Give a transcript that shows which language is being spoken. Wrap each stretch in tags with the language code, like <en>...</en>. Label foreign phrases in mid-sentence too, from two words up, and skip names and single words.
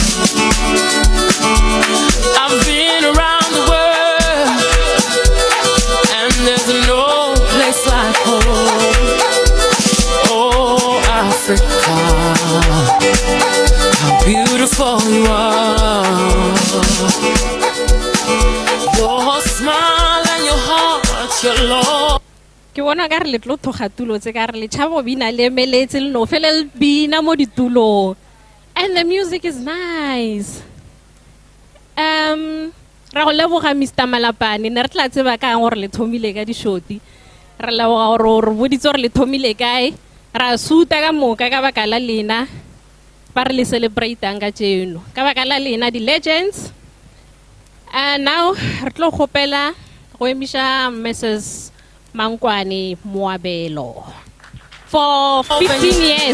<en>I've been around the world and there's no place like home. Oh, Africa, how beautiful you are. Your smile and your heart, your love.</en> <nso>Ke bona ka re le tlo thoga tulo tse ka re le tšhabo bina le emeletse le no fele le bina mo ditulong</nso> <en>and the music is nice.</en> <nso>Ra go leboga Mr. Malapane ne re tla tseba ka gore le thomile ka dishoti re leboga gore re boditse gore le thomile kae ra suta ka moka ka baka la lena ba re le celebrate-ang ka tseno ka baka la lena di legends.</nso> <en>And now</en> <nso>re tlo gopela go emisha Mrs. Mangwane Moabelo for 15 years.</nso>